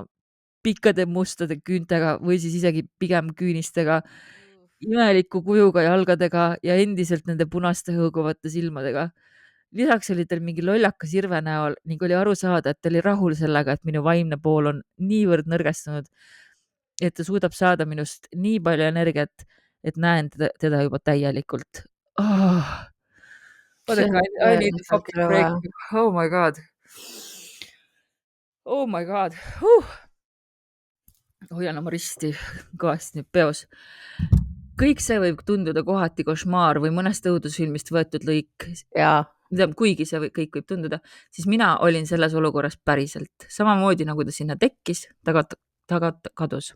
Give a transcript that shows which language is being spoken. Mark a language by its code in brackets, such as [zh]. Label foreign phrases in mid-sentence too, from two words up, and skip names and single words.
[et] Pikkade mustade küüntega või siis isegi pigem küünistega, imeliku kujuga jalgadega ja endiselt nende punaste hõõguvate silmadega. Lisaks oli tal mingi lollakas irve näol ning oli aru saada, et ta oli rahul sellega, et minu vaimne pool on niivõrd nõrgestunud, et ta suudab saada minust nii palju energiat, et näen teda juba täielikult. [en] I need a fucking break. Oh my god. Oh my god. [et] Hoian oma risti kõvasti nüüd peos. Kõik see võib tunduda kohati košmaar või mõnest õudusfilmist võetud lõik. Kuigi see kõik võib tunduda, siis mina olin selles olukorras päriselt. Samamoodi nagu ta sinna tekkis, tagant kadus.